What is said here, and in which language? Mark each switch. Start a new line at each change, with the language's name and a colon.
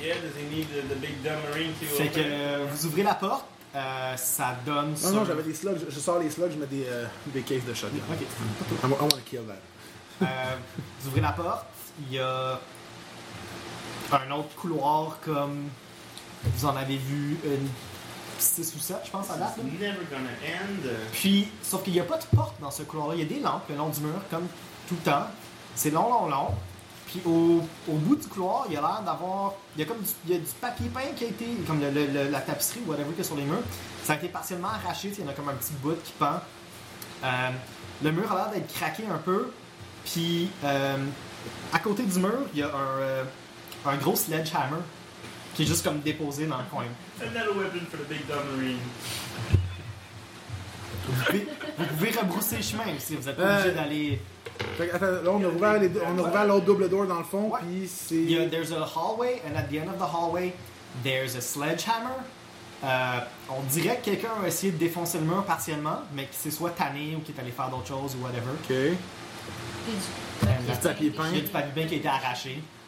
English: Yeah, does he need the big dumb marine to open?
French: Fait que vous ouvrez la porte. Ça donne. Non, non, j'avais des slugs. Je sors les slugs, je mets des cases de shotgun. Ok.
English: I want to kill that.
French: Vous ouvrez la porte, il y a un autre couloir comme vous en avez vu 6 ou 7, je pense, à date.
English: This is never gonna end.
French: Puis, sauf qu'il n'y a pas de porte dans ce couloir-là. Il y a des lampes le long du mur, comme tout le temps. C'est long, long, long. Puis au bout du couloir, il y a l'air d'avoir. Il y a du papier peint qui a été. Comme la tapisserie ou whatever qu'il y a sur les murs. Ça a été partiellement arraché. Il y en a comme un petit bout qui pend. Le mur a l'air d'être craqué un peu. Puis à côté du mur, il y a un gros sledgehammer qui est juste comme déposé dans le coin.
English: Another weapon for the big dumb marine.
French: Vous pouvez rebrousser le chemin si vous êtes obligé d'aller. On a ouvert l'autre double door dans le fond, puis c'est.
English: Yeah, there's a hallway, and at the end of the hallway, there's a sledgehammer.
French: On dirait que quelqu'un a essayé de défoncer le mur partiellement, mais qui s'est soit tanné ou qui est allé faire d'autres choses ou whatever. Ok. Et du papier peint. Il y a du papier peint qui a été arraché.